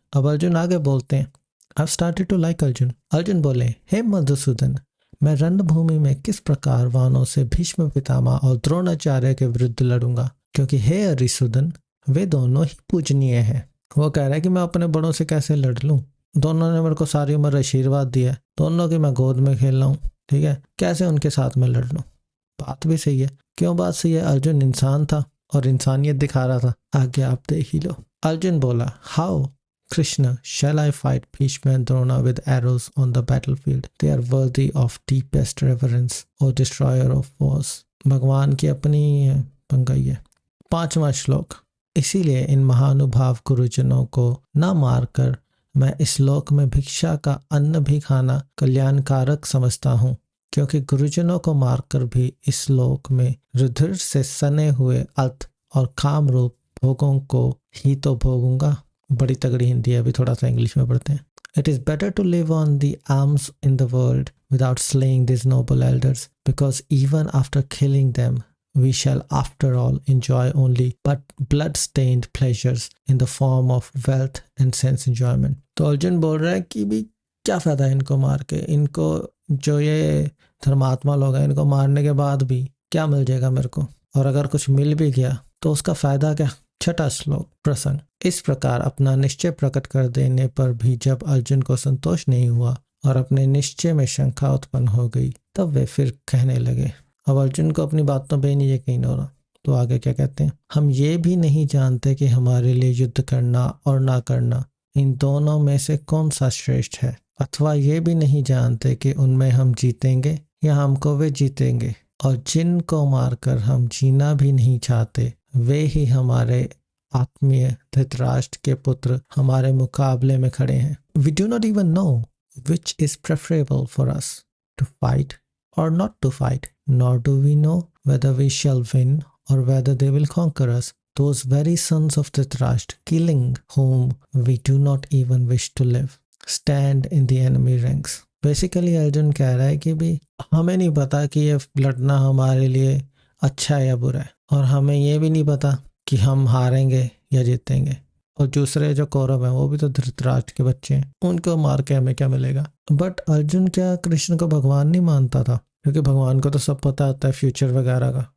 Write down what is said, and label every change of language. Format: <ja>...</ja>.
<hi>अब अर्जुन आगे बोलते हैं,</hi> <en>I started to like</en> <hi>Arjun. Arjun बोले, हे मधुसूदन, मैं रणभूमि में किस प्रकार वानों से भीष्म पितामह और द्रोणाचार्य के विरुद्ध लड़ूंगा, क्योंकि हे अरिसूदन, वे दोनों ही पूजनीय हैं। वो कह रहा है कि मैं अपने बड़ों से कैसे लड़ लूं, दोनों ने मेरे को सारी उम्र आशीर्वाद दिया, दोनों की मैं गोद में खेल रहा हूँ, ठीक है, कैसे उनके साथ मैं लड़ लूं। बात भी सही है। क्यों बात सही है? अर्जुन इंसान था और इंसानियत दिखा रहा था। आगे आप देख ही लो। अर्जुन बोला,</hi> <en>How Krishna, shall I fight Bhishma and Drona with arrows on the battlefield? They are worthy of deepest reverence, O destroyer of wars.</en> <hi>भगवान की अपनी पंगाई है। 5वां श्लोक, इसीलिए इन महानुभाव गुरुजनों को न मारकर मैं इस लोक में भिक्षा का अन्न भी खाना कल्याणकारक समझता हूँ, क्योंकि गुरुजनों को मारकर भी इस लोक में रुधिर से सने हुए अर्थ और काम रूप भोगों को ही तो भोगूंगा। बड़ी तगड़ी हिंदी है, अभी थोड़ा सा इंग्लिश में पढ़ते हैं।</hi> <en>It is better to live on the alms in the world without slaying these noble elders, because even after killing them, we shall after all enjoy only but blood-stained pleasures in the form of wealth and sense enjoyment.</en> <hi>तो अर्जुन बोल रहा है कि भी क्या फायदा है इनको मार के, इनको जो ये धर्मात्मा लोग हैं, इनको मारने के बाद भी क्या मिल जाएगा मेरे को, और अगर कुछ मिल भी गया तो उसका फायदा क्या। 6वां श्लोक, प्रसंग, इस प्रकार अपना निश्चय प्रकट कर देने पर भी जब अर्जुन को संतोष नहीं हुआ और अपने निश्चय में शंका उत्पन्न हो गई, तब वे फिर कहने लगे। अब अर्जुन को अपनी बातों पे नहीं यकीन हो रहा, तो आगे क्या कहते हैं, हम ये भी नहीं जानते कि हमारे लिए युद्ध करना और ना करना इन दोनों में से कौन सा श्रेष्ठ है, अथवा ये भी नहीं जानते कि उनमें हम जीतेंगे या हमको वे जीतेंगे, और जिनको मारकर हम जीना भी नहीं चाहते वे ही हमारे आत्मीय धृतराष्ट्र के पुत्र हमारे मुकाबले में खड़े हैं।</hi> <en>We do not even know which is preferable for us, to fight or not to fight, nor do we know whether we shall win or whether they will conquer us, those very sons of Dhritarashtra, killing whom we do not even wish to live, stand in the enemy ranks.</en> <hi>Basically Arjun कह रहा है कि भी हमें नहीं पता कि ये लड़ना हमारे लिए अच्छा है या बुरा है, और हमें ये भी नहीं पता कि हम हारेंगे या जीतेंगे, और दूसरे जो कौरव हैं वो भी तो धृतराष्ट्र के बच्चे हैं, उनको मार के हमें क्या मिलेगा। बट अर्जुन क्या कृष्ण को भगवान नहीं मानता था, क्योंकि भगवान को तो सब पता होता है फ्यूचर वगैरह का।</hi>